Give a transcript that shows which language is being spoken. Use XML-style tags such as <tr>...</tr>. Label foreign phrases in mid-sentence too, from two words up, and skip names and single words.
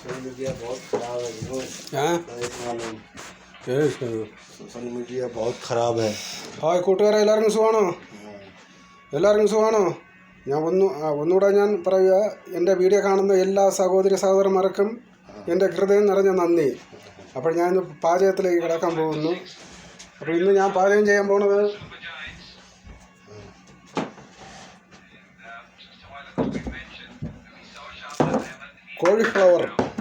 <hi>मीडिया बहुत खराब है। सोशल मीडिया बहुत खराब है।</hi> <ml>ഹായ് കൂട്ടുകാരെ, എല്ലാവർക്കും സുഖമാണോ? ഞാൻ ഒന്നുകൂടെ ഞാൻ പറയുക, എൻ്റെ വീഡിയോ കാണുന്ന എല്ലാ സഹോദരി സഹോദരന്മാർക്കും എൻ്റെ ഹൃദയം നിറഞ്ഞ നന്ദി. അപ്പോൾ ഞാൻ പാചകത്തിലേക്ക് കിടക്കാൻ പോകുന്നു. അപ്പോൾ ഇന്ന് ഞാൻ പാചകം ചെയ്യാൻ പോകുന്നത് കോളിഫ്ലവർ.</ml>